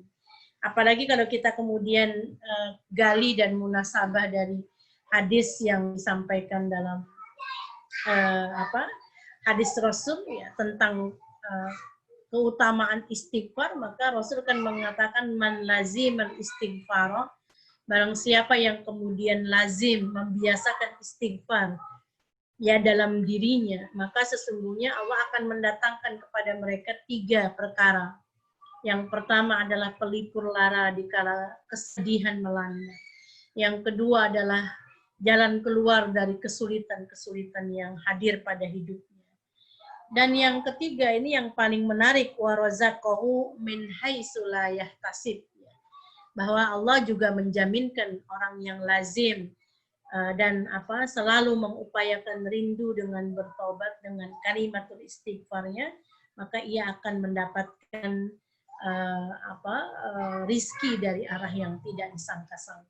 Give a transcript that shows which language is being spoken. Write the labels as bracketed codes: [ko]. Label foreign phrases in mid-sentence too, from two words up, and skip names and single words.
[id] Apalagi kalau kita kemudian gali dan munasabah dari hadis yang disampaikan dalam hadis Rasul ya tentang keutamaan istighfar, maka Rasul kan mengatakan [ar] من لزم الاستغفار, [id] barang siapa yang kemudian lazim membiasakan istighfar ya dalam dirinya, maka sesungguhnya Allah akan mendatangkan kepada mereka 3 perkara. Yang pertama adalah pelipur lara di kala kesedihan melanda. Yang kedua adalah jalan keluar dari kesulitan-kesulitan yang hadir pada hidupnya. Dan yang ketiga ini yang paling menarik, [ar] ورزقه من حيث لا يحتسب. [id] Bahwa Allah juga menjaminkan orang yang lazim dan selalu mengupayakan rindu dengan bertobat dengan kalimatul istighfarnya, maka ia akan mendapatkan rizki dari arah yang tidak disangka-sangka.